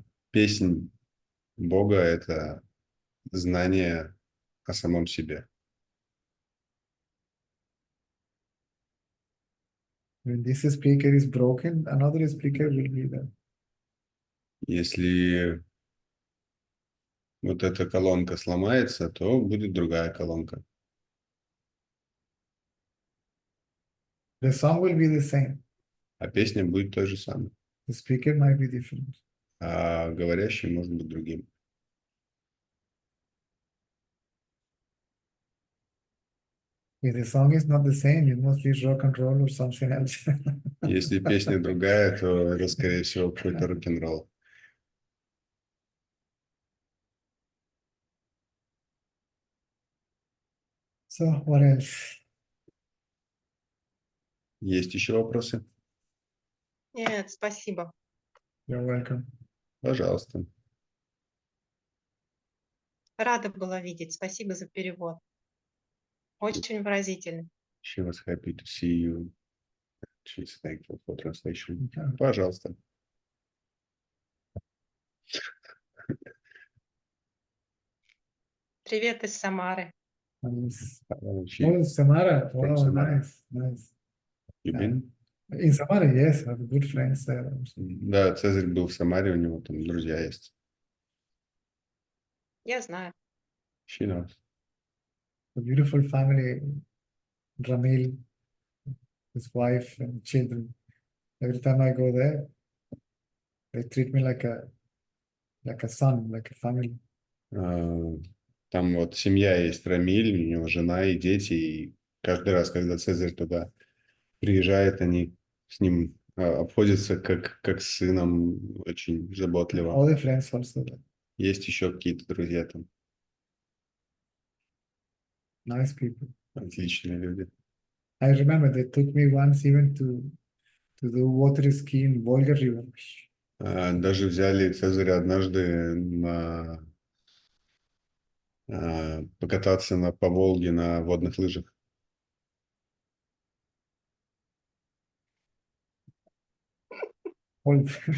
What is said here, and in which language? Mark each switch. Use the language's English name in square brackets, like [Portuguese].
[Russian] Песнь Бога — это знание о самом себе. [English] When this speaker is broken, another speaker will be there. [Russian] Если вот эта колонка сломается, то будет другая колонка. [English] The song will be the same. [Russian] А песня будет той же самой. [English] The speaker might be different. [Russian] А говорящий может быть другим. [English] If the song is not the same, it must be rock and roll or something else. [Russian] Если песня другая, то это, скорее всего, какой-то рок-н-ролл. [English] So, what else? [Russian] Есть еще вопросы? Нет, спасибо. [English] You're welcome. [Russian] Пожалуйста. Рада была видеть. Спасибо за перевод. Очень выразительно. [English] She was happy to see you. She's thankful for translation. Yeah. [Russian] Пожалуйста. Привет из Самары. [English] Nice. She, Oh, Samara. From Wow, Samara. nice, nice. you been? In Samara, yes, I have good friends there. [Russian] Да, Цезарь был в Самаре, у него там друзья есть. Я знаю. [English] She knows. A beautiful family, Ramil, his wife and children. Every time I go there, they treat me like a son, like a family. [Russian] Там вот семья есть, Рамиль, у него жена и дети, и каждый раз, когда Цезарь туда приезжает, они с ним обходятся как с сыном, очень заботливо. [English] All the friends also there. [Russian] Есть еще какие-то друзья там, [English] Nice people. [Russian] отличные люди. [English] I remember they took me once even to do water ski in Volga River. [Russian] Даже взяли Цезаря однажды покататься по Волге на водных лыжах. [English] Cold.